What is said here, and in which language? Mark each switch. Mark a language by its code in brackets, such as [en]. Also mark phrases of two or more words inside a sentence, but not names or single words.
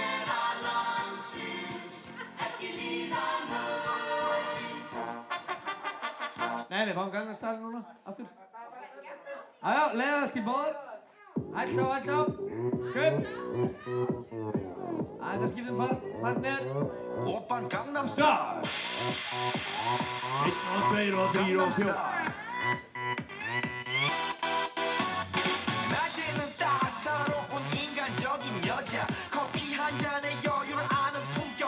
[is] Nei, fáum Gangnam núna, aftur. Jájá, leiðast í báðar. Hægt á. Skutt. Aðeins að skiptum partner. [ko] 오빤 자. 강남스타일 [is] 1 og 2 og 3 og 4. [ko] 낮에는 따사로운 인간적인 여자 커피 한 잔에 여유를 아는 품격